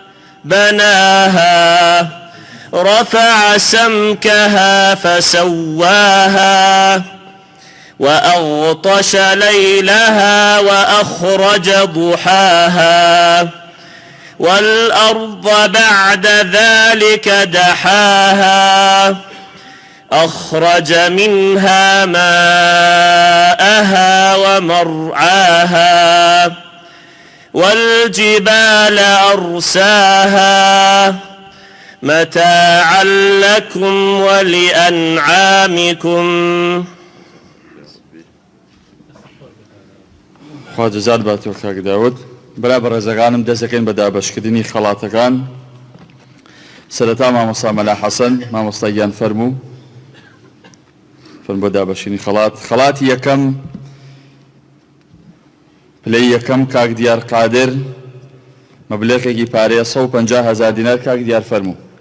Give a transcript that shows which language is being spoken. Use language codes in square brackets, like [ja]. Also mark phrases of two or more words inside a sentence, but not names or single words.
[ar] بناها رفع سمكها فسواها وأغطش ليلها وأخرج ضحاها والأرض بعد ذلك دحاها أخرج منها ماءها ومرعاها والجبال أرساها متاعا لكم ولأنعامكم. [ckb] خوا جەزات باتەوە کاک داود. برا بەڕێزەکانم دەستەکەین بە دابەشکردنی خەڵاتەکان. سەرەتا مامۆستا مەلا حەسەن مامۆستاییان فەرموو بۆ دابەشینی خەڵاتی یەکەم پلەی یەکەم کاک دیار قادر مەبلەغێکی پارەیە 150,000 دینار کاک دیار فەرموو.